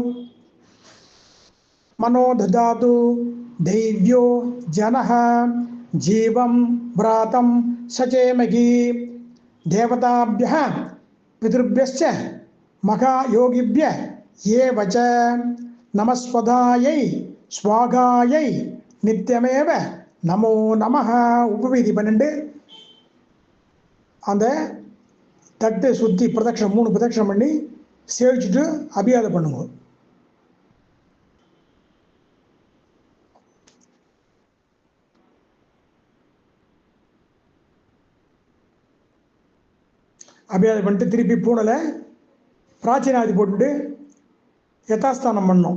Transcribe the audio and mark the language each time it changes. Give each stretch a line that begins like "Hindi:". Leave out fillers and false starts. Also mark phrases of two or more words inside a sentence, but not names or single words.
Sanskrit: मनो ददातु दैव्यो जनः जीवं व्रातं सचेमहि देवताभ्यः पितृभ्यश्च महायोगिभ्यः एव च नमस्वधायै स्वागायै नित्यमेव नमो नमः.
Tamil: உபவீதி 12. அந்த தட்டு சுற்றி பிரதட்சணம் 3 பிரதட்சணம் பண்ணி சேவிச்சுட்டு அபியாதம் பண்ணுங்க. அபியாதம் பண்ணிட்டு திருப்பி பூனலை பிராச்சீனாதி போட்டுட்டு யதாஸ்தானம் பண்ணணும்.